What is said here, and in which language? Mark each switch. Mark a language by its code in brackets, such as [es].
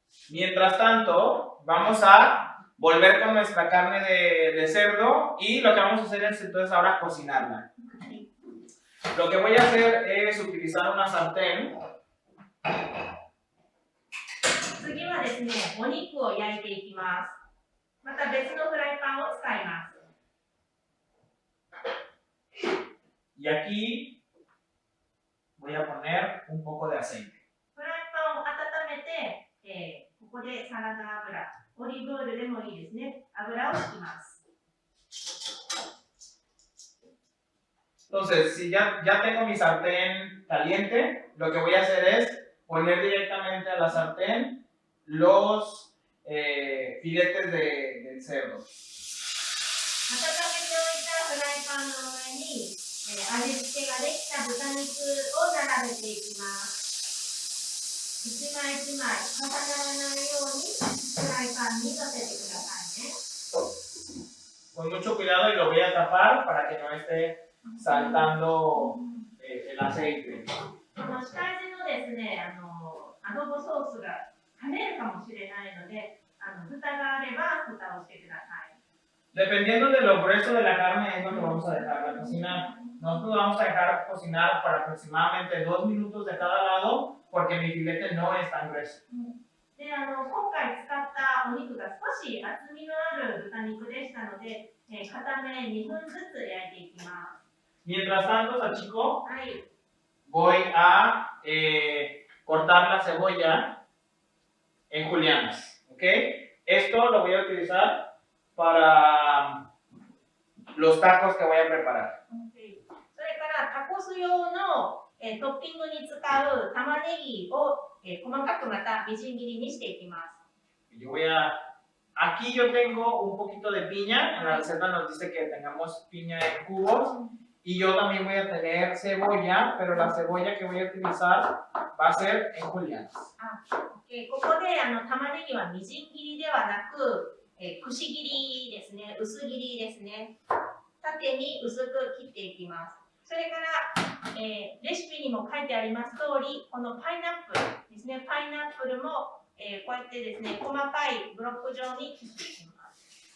[es] Mientras tanto, vamos a volver con nuestra carne de cerdo y lo que vamos a hacer es entonces ahora cocinarla. Lo que voy a hacer es utilizar una sartén. [ja] 次はですね、お肉を焼いていきます。また別のフライパンを使います。 [es] Y aquí voy a poner un poco de aceite. [ja] フライパンを温めて、ここでサラダ油、オリーブオイルでもいいですね、油を引きます。 [es] Entonces, si ya tengo mi sartén caliente, lo que voy a hacer es poner directamente a la sartén los filetes del cerdo. [ja] 温めておいたフライパンの上に、味付けができた豚肉を並べていきます。一枚一枚重ならないようにフライパンに乗せてくださいね。 [es] Con mucho cuidado y lo voy a tapar para que no esté saltando el aceite. [ja] 下味のですね、アドボソースが跳ねるかもしれないので、蓋があれば蓋をしてください。 [es] Dependiendo de lo grueso de la carne es lo que vamos a dejar cocinar. Nosotros vamos a dejar cocinar por aproximadamente 2 minutos de cada lado porque mi filete no es tan grueso. [ja] で、今回使ったお肉が少し厚みのある豚肉でしたので、片面2分ずつ焼いていきます。 [es] Mientras tanto, Sachiko, [ja] はい。 [es] voy a cortar la cebolla en julianas, ¿ok? Esto lo voy a utilizar para los tacos que voy a preparar. [ja] それからタコス用の、トッピングに使う玉ねぎを、細かくまたみじん切りにしていきます。 [es] Aquí yo tengo un poquito de piña, en la receta nos dice que tengamos piña en cubos. Y yo también voy a tener cebolla, pero la cebolla que voy a utilizar va a ser en julianas. [ja] ここで玉ねぎはみじん切りではなく、くし切りですね、薄切りですね。縦に薄く切っていきます。それから、レシピにも書いてあります通り、このパイナップルですね、パイナップルも、こうやってですね、細かいブロック状に切っていきます。